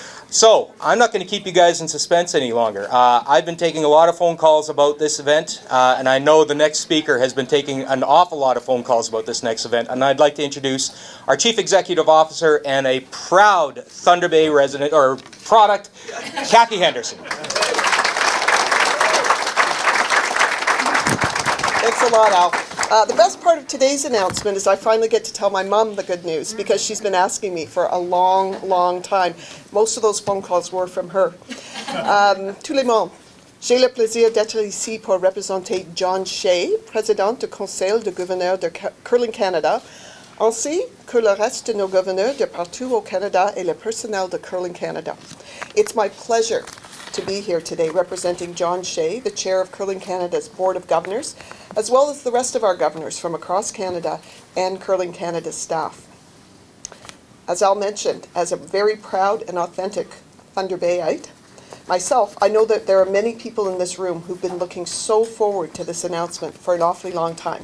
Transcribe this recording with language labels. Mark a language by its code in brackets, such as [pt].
[en] So, I'm not going to keep you guys in suspense any longer. I've been taking a lot of phone calls about this event, and I know the next speaker has been taking an awful lot of phone calls about this next event, and I'd like to introduce our Chief Executive Officer and a proud Thunder Bay resident, or product, Kathy Henderson. Thanks a lot, Al. The best part of today's announcement is I finally get to tell my mom the good news because she's been asking me for a long, long time. Most of those phone calls were from her. [fr] Tous les membres, j'ai le plaisir d'être ici pour représenter John Shea, président du Conseil de gouverneurs de Curling Canada, ainsi que le reste de nos gouverneurs de partout au Canada et le personnel de Curling Canada. [en] It's my pleasure to be here today representing John Shea, the chair of Curling Canada's Board of Governors, as well as the rest of our governors from across Canada and Curling Canada's staff. As Al mentioned, as a very proud and authentic Thunder Bayite, myself, I know that there are many people in this room who've been looking so forward to this announcement for an awfully long time.